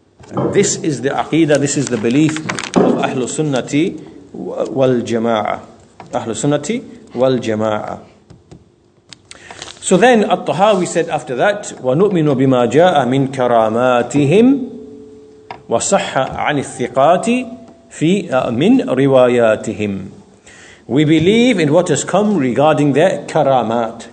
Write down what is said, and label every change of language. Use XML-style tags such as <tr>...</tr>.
<en>And this is the aqeedah, this is the belief of Ahlul Sunnati wal Jama'ah. Ahlul Sunnati wal Jama'ah. So then At-Tahawi said after that,</en> <ar>وَنُؤْمِنُ بِمَا جَاءَ مِنْ كَرَامَاتِهِمْ وَصَحَّ عَنِ الثِّقَاتِ مِنْ رِوَايَاتِهِمْ.</ar> <en>We believe in what has come regarding their karamat.</en>